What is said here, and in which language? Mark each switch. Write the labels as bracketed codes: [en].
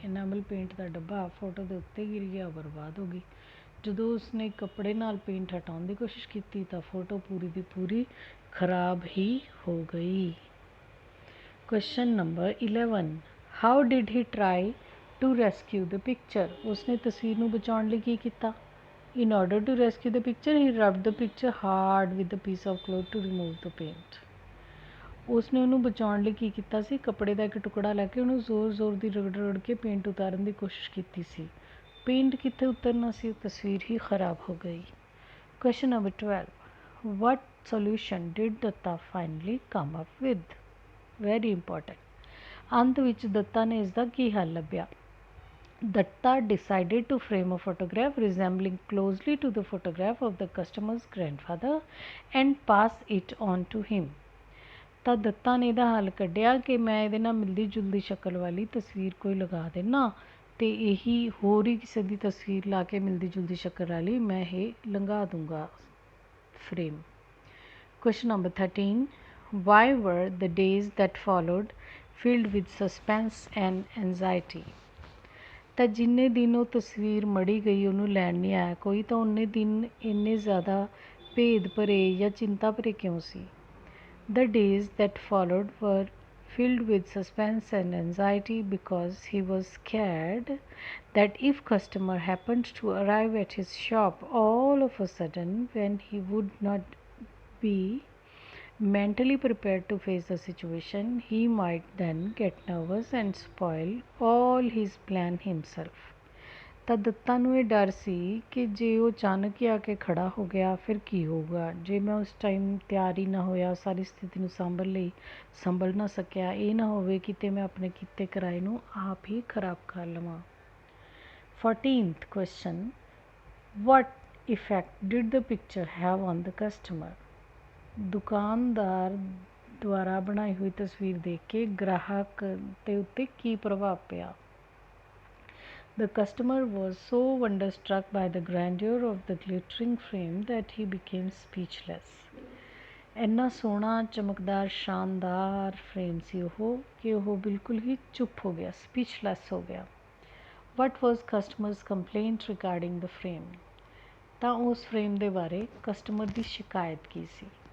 [pa] ਐਨਾਮਲ paint ਦਾ ਡੱਬਾ photo ਦੇ ਉੱਤੇ ਗਿਰ ਗਿਆ, ਬਰਬਾਦ ਹੋ ਗਈ. ਜਦੋਂ ਉਸਨੇ ਕੱਪੜੇ ਨਾਲ ਪੇਂਟ ਹਟਾਉਣ ਦੀ ਕੋਸ਼ਿਸ਼ ਕੀਤੀ ਤਾਂ ਫੋਟੋ ਪੂਰੀ ਦੀ ਪੂਰੀ ਖਰਾਬ ਹੀ ਹੋ ਗਈ. [en] Question number 11, how did he try to rescue the picture? [pa] ਉਸਨੇ ਤਸਵੀਰ ਨੂੰ ਬਚਾਉਣ ਲਈ ਕੀ ਕੀਤਾ? [en] In order to rescue the picture, he rubbed the picture hard with a piece of cloth to remove the paint. [pa] ਉਸਨੇ ਉਹਨੂੰ ਬਚਾਉਣ ਲਈ ਕੀ ਕੀਤਾ ਸੀ? ਕੱਪੜੇ ਦਾ ਇੱਕ ਟੁਕੜਾ ਲੈ ਕੇ ਉਹਨੂੰ ਜ਼ੋਰ ਦੀ ਰਗੜ ਕੇ ਪੇਂਟ ਉਤਾਰਨ ਦੀ ਕੋਸ਼ਿਸ਼ ਕੀਤੀ ਸੀ. ਪੇਂਟ ਕਿੱਥੇ ਉਤਰਨਾ ਸੀ? ਤਸਵੀਰ ਹੀ ਖਰਾਬ ਹੋ ਗਈ. Question number 12, [en] what solution did Datta finally come up with? Very important. [pa] ਅੰਤ ਵਿੱਚ ਦੱਤਾ ਨੇ ਇਸ ਦਾ ਕੀ ਹੱਲ ਲੱਭਿਆ? [en] Datta decided to frame a photograph resembling closely to the photograph of the customer's grandfather and pass it on to him. [pa] ਤਾਂ ਦੱਤਾ ਨੇ ਇਹਦਾ ਹੱਲ ਕੱਢਿਆ ਕਿ ਮੈਂ ਇਹਦੇ ਨਾਲ ਮਿਲਦੀ ਜੁਲਦੀ ਸ਼ਕਲ ਵਾਲੀ ਤਸਵੀਰ ਕੋਈ ਲਗਾ ਦੇਣਾ ਅਤੇ ਇਹੀ ਹੋਰ ਹੀ ਕਿਸੇ ਦੀ ਤਸਵੀਰ ਲਾ ਕੇ ਮਿਲਦੀ ਜੁਲਦੀ ਸ਼ਕਲ ਵਾਲੀ ਮੈਂ ਇਹ ਲੰਘਾ ਦੂੰਗਾ frame. [en] Question number 13, why were the days that followed filled with suspense and anxiety? [pa] ਤਾਂ ਜਿੰਨੇ ਦਿਨ ਉਹ ਤਸਵੀਰ ਮੜੀ ਗਈ ਉਹਨੂੰ ਲੈਣ ਨਹੀਂ ਆਇਆ ਕੋਈ ਤਾਂ ਉਨੇ ਦਿਨ ਇੰਨੇ ਜ਼ਿਆਦਾ ਭੇਦ ਭਰੇ ਜਾਂ ਚਿੰਤਾ ਭਰੇ ਕਿਉਂ ਸੀ? [en] The days that followed were filled with suspense and anxiety because he was scared that if customer happened to arrive at his shop all of a sudden when he would not be mentally prepared to face the situation, he might then get nervous and spoil all his plan himself. [pa] ਤਾਂ ਦੱਤਾ ਨੂੰ ਇਹ ਡਰ ਸੀ ਕਿ ਜੇ ਉਹ ਅਚਾਨਕ ਹੀ ਆ ਕੇ ਖੜਾ ਹੋ ਗਿਆ ਫਿਰ ਕੀ ਹੋਊਗਾ? ਜੇ ਮੈਂ ਉਸ ਟਾਈਮ ਤਿਆਰ ਹੀ ਨਾ ਹੋਇਆ, ਸਾਰੀ ਸਥਿਤੀ ਨੂੰ ਸੰਭਲ ਨਾ ਸਕਿਆ, ਇਹ ਨਾ ਹੋਵੇ ਕਿਤੇ ਮੈਂ ਆਪਣੇ ਕੀਤੇ ਕਰਾਏ ਨੂੰ ਆਪ ਹੀ ਖਰਾਬ ਕਰ ਲਵਾਂ. [en] 14th question, what effect did the picture have on the customer? [pa] ਦੁਕਾਨਦਾਰ ਦੁਆਰਾ ਬਣਾਈ ਹੋਈ ਤਸਵੀਰ ਦੇਖ ਕੇ ਗ੍ਰਾਹਕ ਦੇ ਉੱਤੇ ਕੀ ਪ੍ਰਭਾਵ ਪਿਆ? [en] The customer was so wonderstruck by the grandeur of the glittering frame that he became speechless. [pa] ਇੰਨਾ ਸੋਹਣਾ ਚਮਕਦਾਰ ਸ਼ਾਨਦਾਰ ਫਰੇਮ ਸੀ ਉਹ ਕਿ ਉਹ ਬਿਲਕੁਲ ਹੀ ਚੁੱਪ ਹੋ ਗਿਆ, ਸਪੀਚਲੈਸ ਹੋ ਗਿਆ. [en] What was customer's complaint regarding the frame? [pa] ਤਾਂ ਉਸ ਫਰੇਮ ਦੇ ਬਾਰੇ ਕਸਟਮਰ ਦੀ ਸ਼ਿਕਾਇਤ ਕੀ ਸੀ?